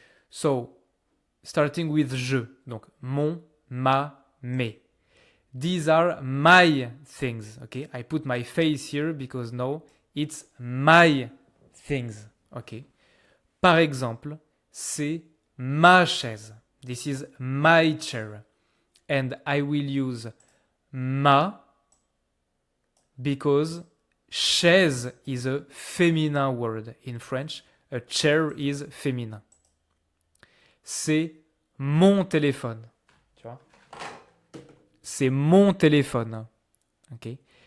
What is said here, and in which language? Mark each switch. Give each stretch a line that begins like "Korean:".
English: So, starting with je, donc mon, ma, mes. These are my things, okay? I put my face here because now it's my things, okay?
French: Par exemple, c'est ma chaise.
English: This is my chair. And I will use ma because chaise is a feminine word. In French, a chair is féminin.
French: C'est mon téléphone. Tu vois? C'est mon téléphone. Okay?